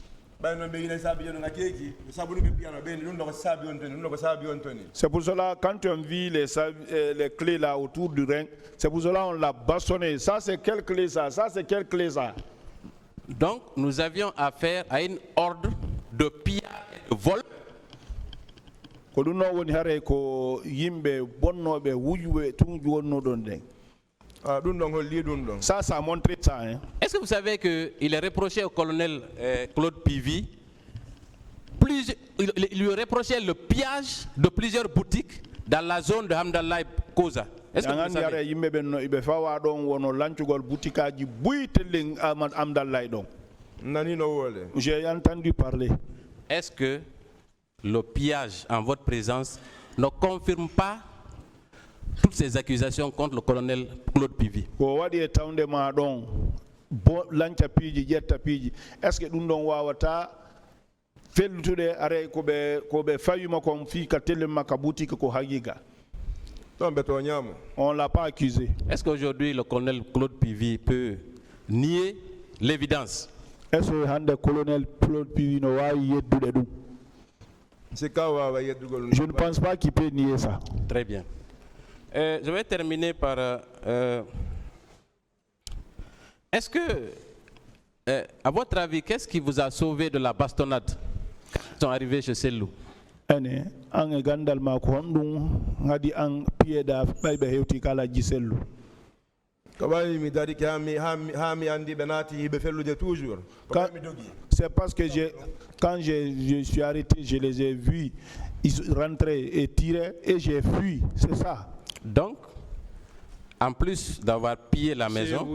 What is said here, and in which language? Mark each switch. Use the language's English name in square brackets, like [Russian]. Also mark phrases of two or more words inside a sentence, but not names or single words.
[French] C'est pour cela, quand on vit les clés là autour du rein, c'est pour cela qu'on l'a bastonné. Ça c'est quelle clé ça? Ça c'est quelle clé ça? Donc, nous avions affaire à une ordre de pillage et de vol. [Fula] Ko ɗum noon woni hare ko yimɓe bonnoɓe wujɓe tunji wonnoɗon ɗen. ɗum ɗon holli ɗum ɗon. [French] Ça a montré ça. Hein. Est-ce que vous savez qu'il est reproché au colonel Claude Pivi, il lui reprochait le pillage de plusieurs boutiques dans la zone de Hamdallah Koza. Est-ce que vous savez? [Fula] Yimɓe ɓen no iɓe fawa ɗon wono lancugol boutique aji buytellen Hamdallah ɗon. Nani no wole. [French] J'ai entendu parler. Est-ce que le pillage en votre présence ne confirme pas toutes ces accusations contre le colonel Claude Pivi? [Fula] Ko waɗi e tawde ma ɗon lanca piiji ƴetta piiji [French] est ce que [Fula] ɗum ɗon wawata fellutude are koɓe fawima kon fi ka tellen makka boutique ko haqiqa? [French] On l'a pas accusé. Est-ce qu'aujourd'hui le colonel Claude Pivi peut nier l'évidence? Est ce que [Fula] hande colonel Claude Pivi no wawi yeddude ɗum? [French] Je ne pense pas qu'il peut nier ça. Très bien. Je vais terminer par... est-ce que, à votre avis, qu'est-ce qui vous a sauvé de la bastonnade quand ils sont arrivés chez Sellou? [Fula] Ene an e gandal ma ko honɗum hadi an piyeɗa ɓayɓe hewti kala ji Sellu. [French] C'est parce que quand je suis arrêté, je les ai vus, ils rentraient et tiraient et j'ai fui, c'est ça. Donc, en plus d'avoir pillé la maison,